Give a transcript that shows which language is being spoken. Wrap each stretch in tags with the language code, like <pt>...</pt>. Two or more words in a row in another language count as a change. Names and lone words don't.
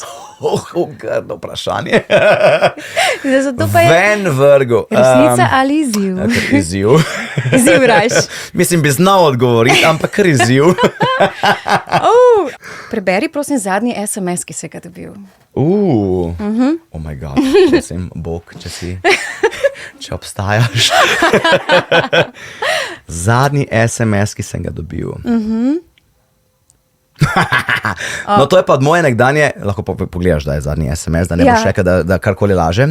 <sl>Grdo vprašanje. Ven vrgel. Resnica ali izziv? Izziv. Izziv rajš. Mislim, bi znal odgovoriti, ampak kar izziv. Preberi, prosim, zadnji SMS, ki si ga dobil.</sl> <en>Oh my god,</en> <sl>prosim, Bog, če obstajaš. Zadnji SMS, ki sem ga dobil. No, to je pa od moje nekdanje, lahko pogledaš, da je zadnji SMS, da ne boš rekel, da karkoli lažem.</sl>